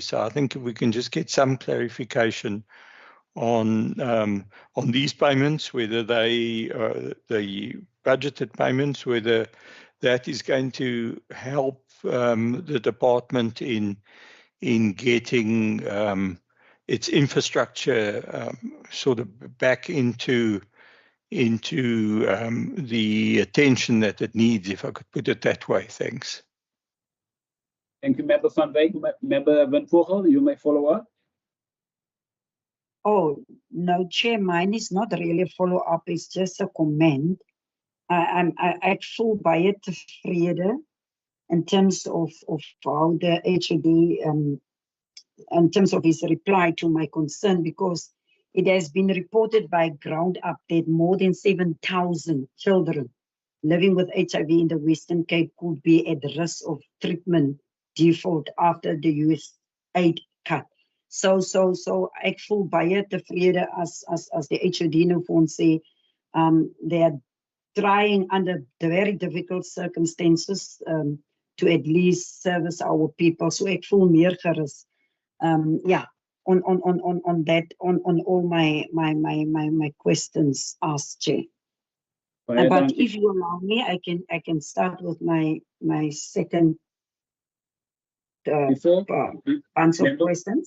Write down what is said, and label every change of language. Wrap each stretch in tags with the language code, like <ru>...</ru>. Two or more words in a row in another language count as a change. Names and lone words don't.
<en>So I think if we can just get some clarification on these payments, whether they the budgeted payments, whether that is going to help the department in getting its infrastructure sort of back into the attention that it needs, if I could put it that way. Thanks. Thank you, Member Van Wyk. Member Van Vogel, you may follow up. Oh, no, Chair, mine is not really a follow-up, it's just a comment.</en> <af>Ek voel baie tevrede</af> <en>in terms of how the HOD, in terms of his reply to my concern, because it has been reported by Ground Up that more than 7,000 children living with HIV in the Western Cape could be at risk of treatment default after the US aid cut.</en> <af>So ek voel baie tevrede as the HOD nou vir ons sê,</af> <en>they are trying under the very difficult circumstances to at least service our people.</en> <af>So ek voel meer gerus.</af> <en>Yeah, on that, on all my questions asked, Chair. But if you allow me, I can start with my second answer of questions.</en>